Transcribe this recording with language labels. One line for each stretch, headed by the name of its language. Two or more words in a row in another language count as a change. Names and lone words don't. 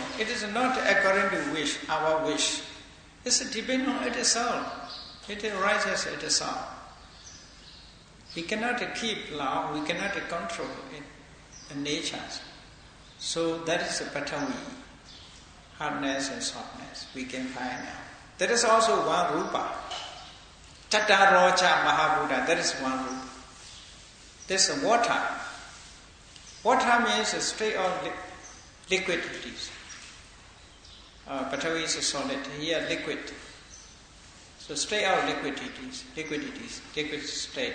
English: It is not according to our wish. It's depending on itself. It arises itself. We cannot keep law, we cannot control it, the natures. So that is Patavi. Hardness and softness we can find out. There is also one rupa.
Pali: Tatarocha Mahabuddha,
English: that is one rupa. This is water. Water means a state of liquidities. Patavi is a solid, here liquid. So state of liquidities, liquid state.